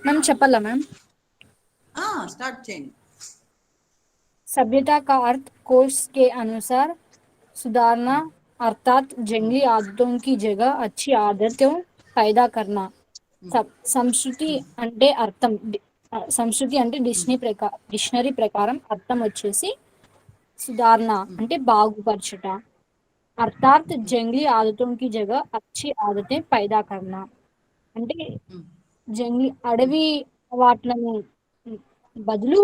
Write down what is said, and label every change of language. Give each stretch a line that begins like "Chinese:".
Telugu: Ma'am చెప్పాలా ma'am? Start చేయండి.
Hindi: सभ्यता का अर्थ कोश के अनुसार सुधारना अर्थात जंगली आदतों की जगह अच्छी आदतें पैदा करना.
Telugu: సంస్కృతి అంటే అర్థం, సంస్కృతి అంటే డిక్షనరీ ప్రకారం అర్థం వచ్చేసి సుధారణ అంటే బాగుపరచుట, అర్థాత్ జంగ్లీ ఆదతోं
Hindi: की जगह अच्छी आदतें पैदा करना
Telugu: అంటే జంగ్లీ అడవి అలవాట్లను బదులు